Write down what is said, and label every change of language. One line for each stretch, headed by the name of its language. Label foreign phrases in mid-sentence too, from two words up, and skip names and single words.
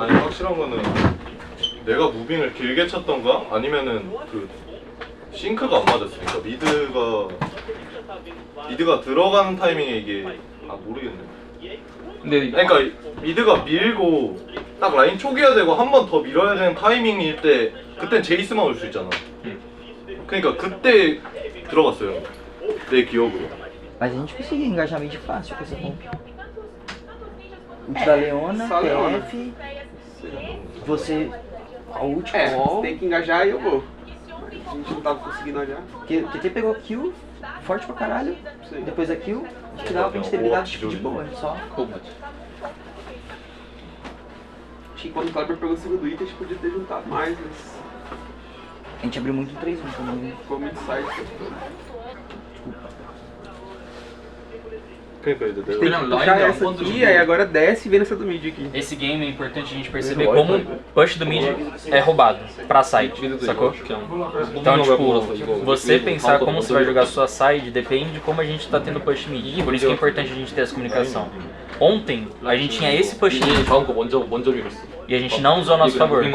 Korean: 아니 확실한 거는 내가 무빙을 길게 쳤던가 아니면은 그 싱크가 안 맞았으니까 미드가 들어가는 타이밍에 이게 모르겠네. 근데 그러니까 미드가 밀고 딱 라인 초기화 되고 한 번 더 밀어야 되는 타이밍일 때 그땐 제이스만 올 수 있잖아. 그러니까 그때 들어갔어요. 내 기억으로.
Portuguese: Mas a gente conseguiu engajar mid fácil com essa comp. Ult da Leona, TF, você... A ult você tem que engajar e eu vou. A gente não tava conseguindo olhar. Porque o TT pegou kill, forte pra caralho. Depois da kill, acho que dava pra gente ter brigado tipo de boa, só. Acho que quando o Kleber pegou o segundo item, a gente podia ter juntado mais, mas... A gente abriu muito 3-1 também. Ficou muito side.
Korean: 그러니까 이제
Portuguese: Tem que puxar essa aqui, aí agora desce e vem nessa do mid aqui. Esse game é importante a gente perceber como o push do mid é roubado pra side, sacou? Então, tipo, você pensar como você vai jogar a sua side depende de como a gente tá tendo push mid. Por isso que é importante a gente ter essa comunicação. Ontem, a gente tinha esse push mid e a gente não usou a nosso favor.